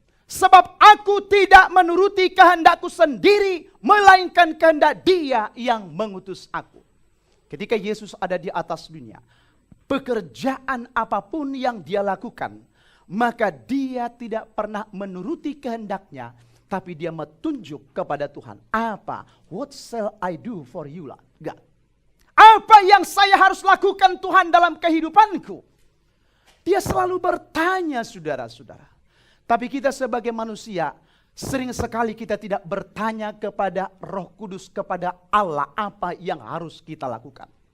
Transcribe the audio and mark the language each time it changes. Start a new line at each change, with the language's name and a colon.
Indonesian: Sebab aku tidak menuruti kehendakku sendiri, melainkan kehendak Dia yang mengutus aku. Ketika Yesus ada di atas dunia, pekerjaan apapun yang dia lakukan, maka dia tidak pernah menuruti kehendaknya, tapi dia menunjuk kepada Tuhan. Apa?
English: What shall I do for you, God?
Indonesian: Apa yang saya harus lakukan Tuhan dalam kehidupanku? Dia selalu bertanya, saudara-saudara. Tapi kita sebagai manusia, sering sekali kita tidak bertanya kepada Roh Kudus, kepada Allah, apa yang harus kita lakukan.